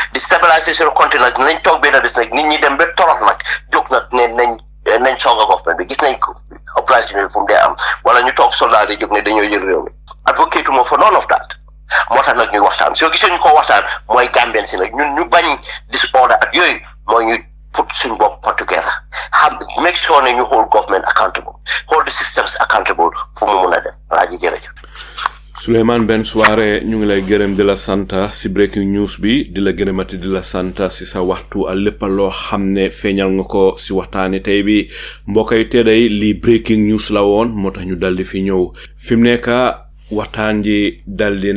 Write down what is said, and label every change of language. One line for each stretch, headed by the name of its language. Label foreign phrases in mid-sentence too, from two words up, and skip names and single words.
Wolof: nag nañ toog benn bés nag nit ñi dem ba torox nag jóg nag ne nañ songa government bi gis nañ ko opération bi fu mu dee am wala ñu toog soldat yi jóg ne dañoo jël réew mi advocate moo
English: for none of that
Wolof: moo tax nag ñuy waxtaan soo gisee ñu ko waxtaan mooy Gambien si nag ñun ñu bañ disorder ak yooyu mooy ñu put suñ bopp
English: together make sure
Wolof: ne ñu
English: hold government accountable hold the systems accountable
Wolof: pour mu mun a dem Alaaji jërëjëf Sulayman Ben Suwareh ñu ngi lay gërëm di la sant si
English: breaking news
Wolof: bi di la gërëmati di la sant si sa waxtu a lépp loo xam ne feeñal nga ko si waxtaani tey bi mbokk yi tey lii
English: breaking news
Wolof: la woon moo tax ñu daldi fi ñëw fi mu nekk waxtaan ji daldi